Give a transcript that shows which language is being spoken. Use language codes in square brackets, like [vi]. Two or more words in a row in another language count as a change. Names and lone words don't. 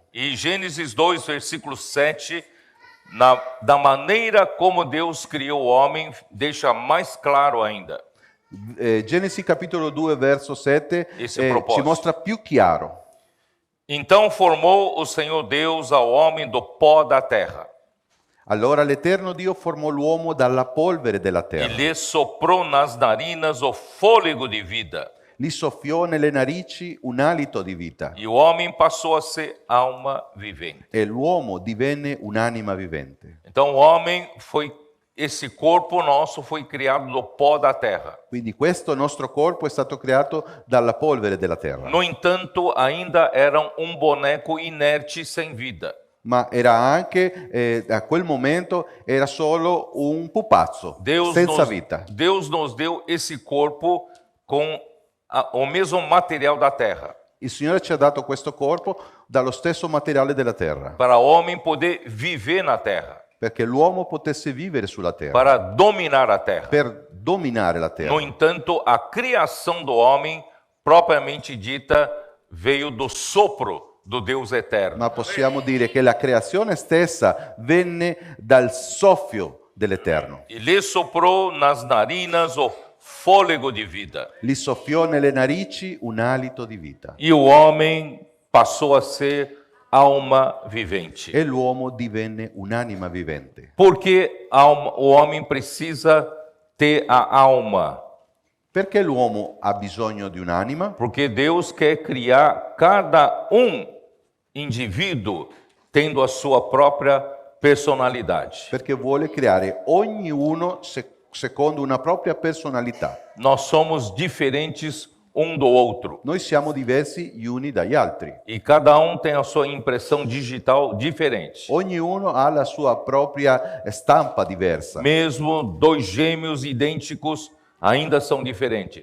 [pt] E Gênesis 2, versículo 7, da maneira como Deus criou o homem, deixa mais claro ainda. [it] Genesi capitolo 2 verso 7 [pt] Esse é o propósito. [it] ci mostra più chiaro. [pt] Então formou o Senhor Deus ao homem do pó da terra, [it] Allora l'Eterno Dio formò l'uomo dalla polvere della e terra, [pt] lhe soprou nas narinas o fôlego de vida. [it] gli soffiò nelle narici un alito di vita [pt] E o homem passou a ser alma vivente. [it] e l'uomo divenne un'anima vivente. [pt] Então o homem esse corpo nosso foi criado do pó da terra. [it] Quindi questo nostro corpo è stato creato dalla polvere della terra, [pt] No entanto, ainda era boneco inerte sem vida. [it] ma era anche, a quel momento, era solo un pupazzo, senza vita. [pt] Deus nos deu esse corpo com o mesmo material da terra, [it] Il Signore ci ha dato questo corpo dallo stesso materiale della terra, [pt] para o homem poder viver na terra, [it] perché l'uomo potesse vivere sulla terra, [pt] para dominar a terra. [it] per dominare la terra. [pt] No entanto, a criação do homem, propriamente dita, veio do sopro do Deus eterno. [it] Ma possiamo dire che la creazione stessa venne dal soffio dell'Eterno. [pt] E lhe soprou nas narinas o fôlego de vida. [it] Gli soffiò nelle narici un alito di vita [pt] E o homem passou a ser alma vivente. [it] e l'uomo divenne un'anima vivente. [pt] Porque o homem precisa ter a alma? [it] Perché l'uomo ha bisogno di un'anima? [pt] Porque Deus quer criar cada indivíduo tendo a sua própria personalidade. [it] Perché vuole creare ognuno secondo una propria personalità. [pt] Nós somos diferentes do outro. [it] Noi siamo diversi gli uni dagli altri. [pt] E cada tem a sua impressão digital diferente. [it] Ognuno ha la sua propria stampa diversa. [pt] Mesmo dois gêmeos idênticos ainda são diferentes.